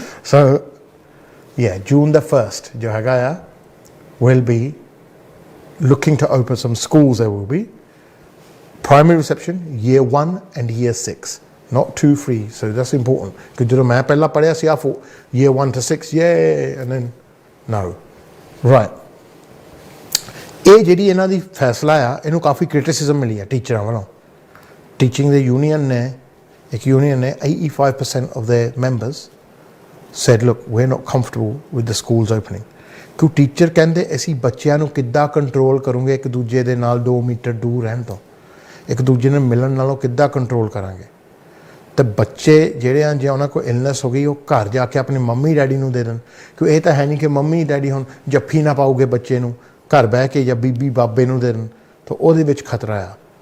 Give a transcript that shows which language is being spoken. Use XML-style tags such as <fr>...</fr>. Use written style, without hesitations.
<en>So yeah, June the 1st</en> <pa>ਜੋ ਹੈਗਾ ਆ</pa> <en>will be looking to open some schools. There will be primary reception, year 1 and year 6, not 2, 3. So that's important, because</en> <pa>ਜਦੋਂ ਮੈਂ ਪਹਿਲਾਂ ਪੜ੍ਹਿਆ ਸੀ</pa> <en>I thought year 1 to 6, yeah, and then no, right।</en> <pa>ਇਹ ਜਿਹੜੀ ਇਹਨਾਂ ਦੀ ਫੈਸਲਾ ਆ, ਇਹਨੂੰ ਕਾਫੀ ਕ੍ਰਿਟਿਸਿਜ਼ਮ ਮਿਲੀ ਆ ਟੀਚਰਾਂ ਵੱਲੋਂ। ਟੀਚਿੰਗ ਦੇ ਯੂਨੀਅਨ ਨੇ,</pa> <en>ਇੱਕ ਯੂਨੀਅਨ ਨੇ 85% of their members said look, we're not comfortable with the schools opening।</en> <pa>ਕਿਉਂ ਟੀਚਰ ਕਹਿੰਦੇ ਅਸੀਂ ਬੱਚਿਆਂ ਨੂੰ ਕਿੱਦਾਂ ਕੰਟਰੋਲ ਕਰੂੰਗੇ ਇੱਕ ਦੂਜੇ ਦੇ ਨਾਲ 2 ਮੀਟਰ ਦੂਰ ਰਹਿਣ ਤੋਂ, ਇੱਕ ਦੂਜੇ ਨੂੰ ਮਿਲਣ ਨਾਲੋਂ ਕਿੱਦਾਂ ਕੰਟਰੋਲ ਕਰਾਂਗੇ। ਅਤੇ ਬੱਚੇ ਜਿਹੜੇ ਆ ਜੇ ਉਹਨਾਂ ਕੋਲ ਇਲਨੈਸ ਹੋ ਗਈ ਉਹ ਘਰ ਜਾ ਕੇ ਆਪਣੇ ਮੰਮੀ ਡੈਡੀ ਨੂੰ ਦੇ ਦੇਣ, ਕਿਉਂ ਇਹ ਤਾਂ ਹੈ ਨਹੀਂ ਕਿ ਮੰਮੀ ਡੈਡੀ ਹੁਣ ਜੱਫੀ ਨਾ ਪਾਊਗੇ ਬੱਚੇ ਨੂੰ, ਘਰ ਬਹਿ ਕੇ ਜਾਂ ਬੀਬੀ ਬਾਬੇ ਨੂੰ ਦੇ ਦੇਣ, ਤਾਂ ਉਹਦੇ ਵਿੱਚ ਖਤਰਾ ਆ।</pa>